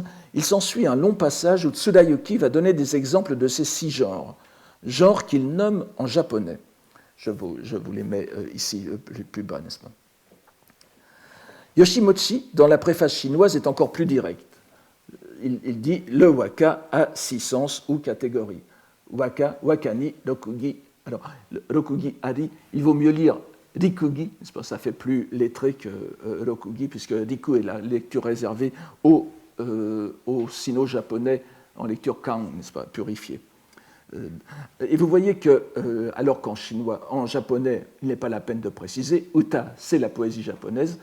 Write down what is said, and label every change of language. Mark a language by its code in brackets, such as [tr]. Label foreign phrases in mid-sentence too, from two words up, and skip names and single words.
[fr] Il s'ensuit un long passage où Tsurayuki va donner des exemples de ces 6 genres qu'il nomme en japonais. Je vous les mets ici plus bas, n'est-ce pas? Yoshimochi, dans la préface chinoise, est encore plus direct. Il dit « Le waka a 6 sens ou catégories. [ja] 和歌、和歌に、六義. [fr] » Alors, [ja] 六義あり, [fr] il vaut mieux lire Rikugi, ça fait plus lettré que Rokugi, puisque Riku est la lecture réservée aux au sino-japonais en lecture Kang, n'est-ce pas, purifiée. Et vous voyez que, alors en japonais, il n'est pas la peine de préciser, uta, c'est la poésie japonaise.